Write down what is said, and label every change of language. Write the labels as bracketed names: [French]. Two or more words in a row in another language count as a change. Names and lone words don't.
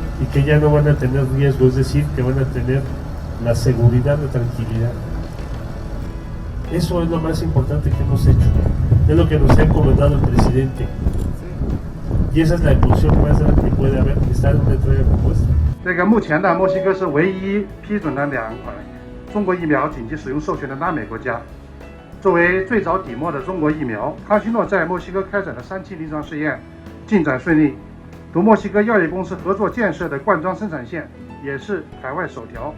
[Spanish] que ya no van a tener riesgo, es decir, que van a tener la seguridad, la tranquilidad. Eso es lo más importante que hemos hecho, es lo que nos ha encomendado el presidente. Y esa es la emoción más grande que puede haber, estar en una entrega como esta. [Chinese] 这个目前呢，墨西哥是唯一批准了2款中国疫苗紧急使用授权的拉美国家。作为最早底墨的中国疫苗，康希诺在墨西哥开展的3期临床试验进展顺利，同墨西哥药业公司合作建设的灌装生产线也是海外首条。